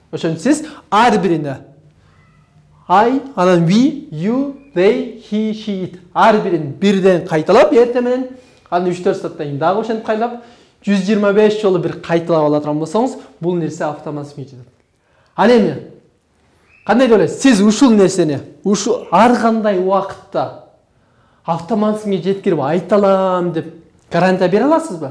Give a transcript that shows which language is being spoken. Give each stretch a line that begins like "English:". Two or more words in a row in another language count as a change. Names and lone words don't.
Kyrgyz: Ошон сиз ар бирине
English: I, анан we, you, they, he, she, it.
Kyrgyz: Ар бирин бирден кайталап, эртең менен, анан 3-4 сааттан кийин дагы ошентип кайталап, 125 жолу бир кайталап ала турган болсоңуз, бул нерсе автоматик жетет. Ал эми кандай деп ойлойсуз? Сиз ушул нерсени, ушул ар кандай убакытта автоматикке жеткирип айта алам деп гарантия бере аласызбы?